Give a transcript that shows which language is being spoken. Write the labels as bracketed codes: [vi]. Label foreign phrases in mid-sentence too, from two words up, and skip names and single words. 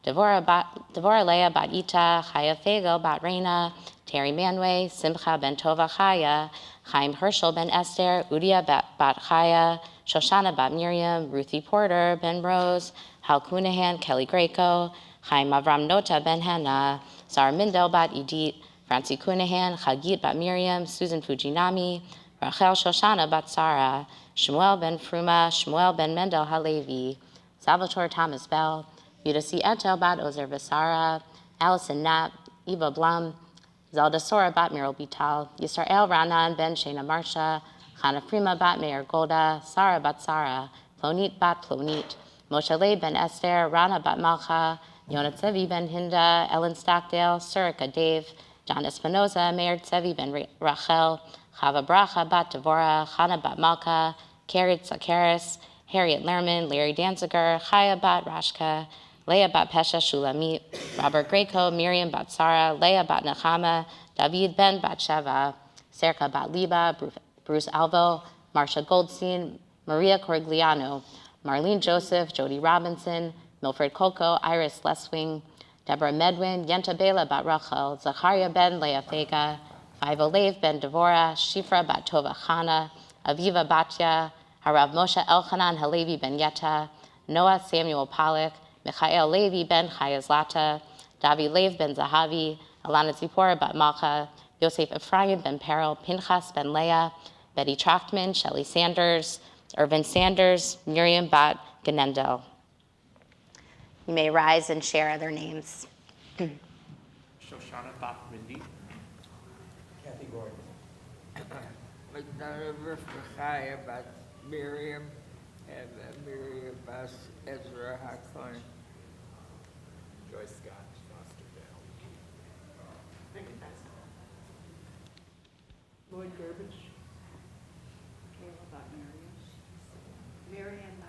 [en] Devorah Leah Bat Ita Chaya Fagel Bat Reina Terry Manway Simcha ben Tova Chaya Chaim Herschel ben Esther, Udia bat Chaya, Shoshana bat Miriam, Ruthie Porter ben Rose, Hal Cunahan, Kelly Greco, Chaim Avram Nota ben Hannah, Sarah Mindel bat Edith, Francie Cunahan, Chagit bat Miriam, Susan Fujinami, Rachel Shoshana bat Sarah, Shmuel ben Fruma, Shmuel ben Mendel Halevi, Salvatore Thomas Bell, Yudasi Etel bat Ozer Vasara, Allison Knapp, Eva Blum, Zelda Sora bat Meryl Bital, Yisrael Ranan ben Shana Marsha, Chana Frima bat Meir Golda, Sarah bat Sarah, Plonit bat Plonit, Moshe Leib ben Esther, Rana bat Malcha, Yonat Tzevi ben Hinda, Ellen Stockdale, Surika Dave, John Espinoza, Meir Tzevi ben Rachel, Chava Bracha bat Devorah, Chana bat Malka, Carrie Zakaris, Harriet Lerman, Larry Danziger, Chaya bat Rashka, Leah bat Pesha Shulamit, Robert Greco, Miriam bat Sarah, Leah bat Nechama, David ben bat Sheva, Serka bat Liba, Bruce Alvo, Marsha Goldstein, Maria Corigliano, Marlene Joseph, Jody Robinson, Milfred Coco, Iris Leswing, Deborah Medwin, Yenta Bela bat Rachel, Zachariah ben Leah Fega, Five Lev ben Devorah, Shifra bat Tova Chana, Aviva Batya, Harav Moshe Elchanan Halevi ben Yetta, Noah Samuel Pollack, Michael Levi ben Chayazlata, Davi Lev ben Zahavi, Alana Zipporah bat Malcha, Yosef Ephraim ben Peril, Pinchas ben Leah, Betty Trachtman, Shelley Sanders, Irvin Sanders, Miriam bat Ganendo. You may rise and share their names. Shoshana bat Mindy. Kathy Gordon. McDonough Rifkachaya bat Miriam, and Miriam Bas Ezra Hakon. Joyce Scott, Foster Dale. Lloyd Gerbich. Kayla bat Marianne